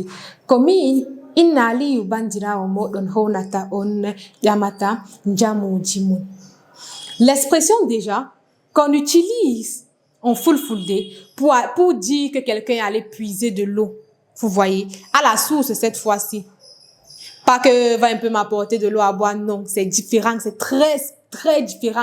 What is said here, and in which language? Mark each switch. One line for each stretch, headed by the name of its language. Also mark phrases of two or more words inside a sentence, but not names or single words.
Fula: Ko min Inna Aliyu bandirawo moɗon hownata on ƴamata jamuji mum.
French: L'expression déjà qu'on utilise en Fulfulde pour dire que quelqu'un est allé puiser de l'eau, vous voyez, à la source cette fois-ci. Pas que va un peu m'apporter de l'eau à boire, non, c'est différent, c'est très différent.